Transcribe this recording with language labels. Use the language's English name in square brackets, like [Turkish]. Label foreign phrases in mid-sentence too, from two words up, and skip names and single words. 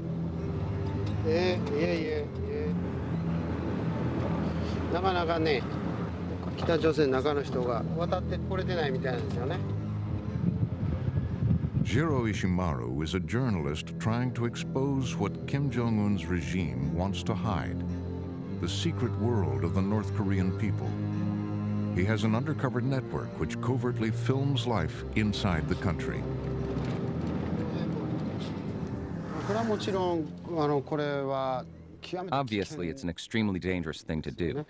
[Korean] 예. [Japanese] なかなかね、北朝鮮の中の人が渡ってこれてないみたいなんですよね。 [English] Jiro Ishimaru is a journalist trying to expose what Kim Jong-un's regime wants to hide, the secret world of the North Korean people. He has an undercover network which covertly films life inside the country. Obviously, it's an extremely dangerous thing to do.